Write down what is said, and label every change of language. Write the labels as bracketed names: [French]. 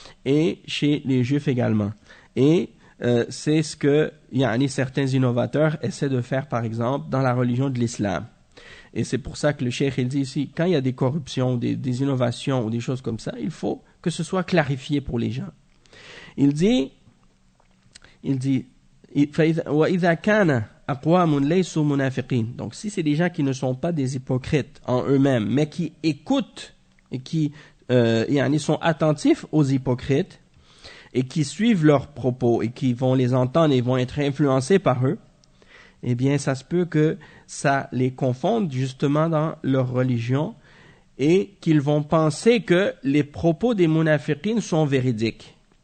[French] Et chez les juifs également. Et c'est ce que certains innovateurs essaient de faire, par exemple, dans la religion de l'islam. Et c'est pour ça que le cheikh, il dit ici, quand il y a des corruptions, des innovations ou des choses comme ça, il faut que ce soit clarifié pour les gens. Il dit, [Arabic] وَإِذَا كَانَ أَقْوَامٌ لَيْسُ مُنَافِقِينَ. [French] Donc, si c'est des gens qui ne sont pas des hypocrites en eux-mêmes, mais qui écoutent et qui sont attentifs aux hypocrites et qui suivent leurs propos et qui vont les entendre et vont être influencés par eux, eh bien, ça se peut que ça les confonde justement dans leur religion et qu'ils vont penser que les propos des munafiqines sont véridiques.